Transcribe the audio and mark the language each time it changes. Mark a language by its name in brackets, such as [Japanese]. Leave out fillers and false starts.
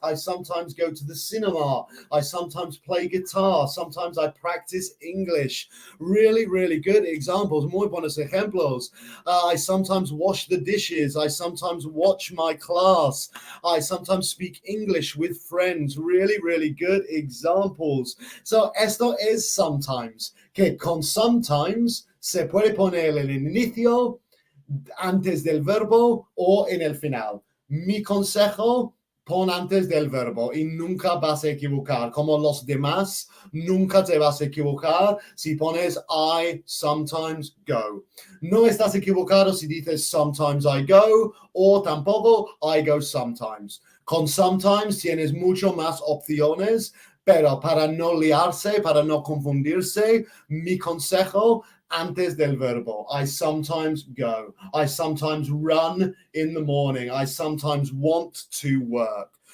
[English] I sometimes go to the cinema. I sometimes play guitar. Sometimes I practice English. Really, really good examples. [Spanish] Muy buenos ejemplos. [English] I sometimes wash the dishes. I sometimes watch my class. I sometimes speak English with friends. Really, really good examples. [Spanish] So esto es sometimes, que con sometimes se puede poner el inicio, antes del verbo o en el final. Mi consejo, pon antes del verbo y nunca vas a equivocar. Como los demás, nunca te vas a equivocar si pones I sometimes go. No estás equivocado si dices sometimes I go o tampoco I go sometimes. Con sometimes tienes mucho más opciones, pero para no liarse, para no confundirse, mi consejo, antes del verbo. [English] I sometimes go. I sometimes run in the morning. I sometimes want to work.